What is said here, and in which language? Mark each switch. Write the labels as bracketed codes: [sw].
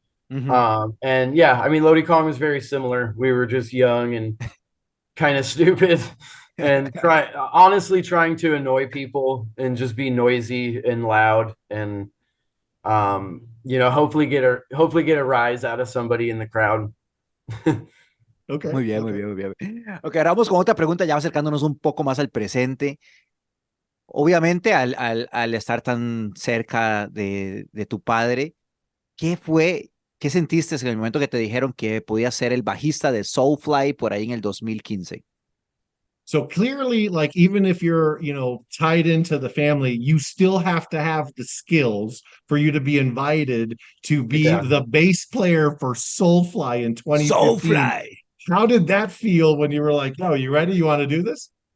[en] And yeah, I mean, Lodi Kong was very similar. We were just young and kind of stupid and honestly trying to annoy people and just be noisy and loud and hopefully get a rise out of somebody in the crowd. Okay. [es] Muy bien, muy [en] Okay. [es] bien, muy bien. Ok, ahora vamos con otra pregunta, ya acercándonos un poco más al presente. Obviamente, al estar tan cerca de tu padre, qué sentiste en el momento que te dijeron que podías ser el bajista de Soulfly por ahí en el 2015? [en] So clearly, like even if you're, tied into the family, you still have to have the skills for you to be invited to be Yeah. the bass player for Soulfly in 2015. Soulfly. How did that feel when you were like, "No, you ready? You want to do this?"